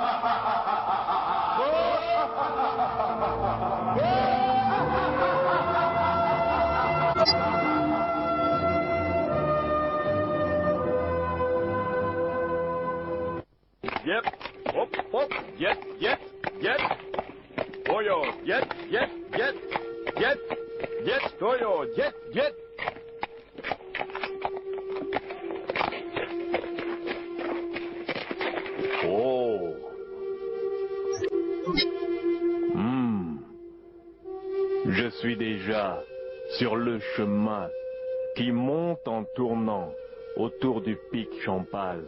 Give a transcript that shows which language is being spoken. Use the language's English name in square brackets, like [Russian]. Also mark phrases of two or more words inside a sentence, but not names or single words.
[French] Yep, hop, hop, yep, yep, yep. Toyo, yep, yep, yep, yep, yep, Toyo, yep, yep. Oh. Je suis déjà sur le chemin qui monte en tournant autour du pic Champal.